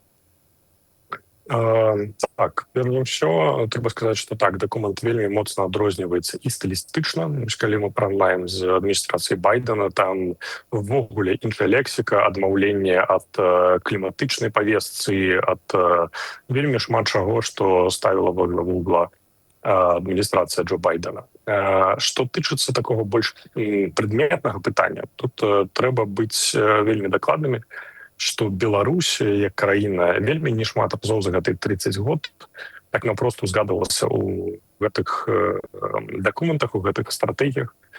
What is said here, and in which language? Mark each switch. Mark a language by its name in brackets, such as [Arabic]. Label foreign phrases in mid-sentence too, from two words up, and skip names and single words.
[Belarusian] Так, перш за ўсё, трэба сказаць, што так, дакумент вельмі моцна адрозніваецца і стылістычна. Калі мы параўнаем з адміністрацыяй Байдена, там увогуле іншая лексіка, адмаўленне ад кліматычнай павестцы, ад вельмі шмат чаго, што ставіла [Russian] во главу угла [Belarusian] адміністрацыя Джо Байдена. Што тычыцца такога больш прадметнага пытання, тут трэба быць вельмі дакладнымі, што Беларусь, як краіна, вельмі не шмат разоў за гэты 30 год так напрост узгадвалася ў гэтых дакументах, у гэтых стратэгіях.